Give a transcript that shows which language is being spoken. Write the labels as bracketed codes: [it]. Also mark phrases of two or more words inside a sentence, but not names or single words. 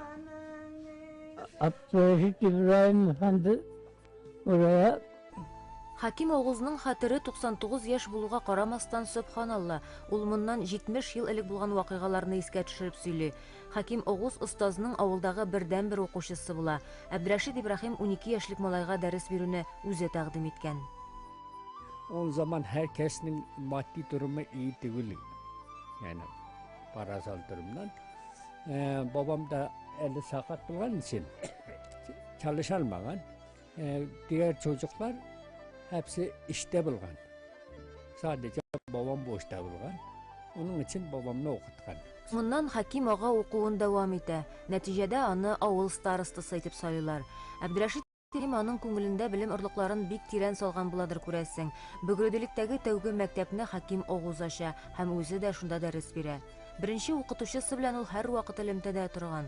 [tr] Abdülhamid İbrahim Efendi oraya [tt] Хаким Оғузның хатыры 99 яш булуга карамастан, сөбханалла, ул моннан 70 ел элек булган вакыйгаларны искә төшереп сөйли. Хаким Оғуз остазның авылдагы бердән-бер укучысы була. Әбдрәшит Ибраһим 12 яшьлек малайга дәрес бирүне үзе тәкъдим иткән. [tr] O zaman herkesin maddi durumu iyi değil. Yani parasal durumdan. Babam da eli sakat olan için çalışamayan. Diğer çocuklar hepsi işte bulgan. Sadece babam boşta bulgan. Onun için babamla okutkan. [tt] Моннан Хаким ага укуын дәвам итә. Нәтиҗәдә аны авыл старостасы итеп сайлыйлар. Әбдрәшит Ибраһим аның күңелендә белем орлыкларын бик тирән салган буладыр күрәсең. Бөгрәделектәге тәүге мәктәпне Хаким Оғуз ача һәм үзе дә шунда дәрес бирә. Беренче укытучысы белән ул һәрвакыт элемтәдә торган.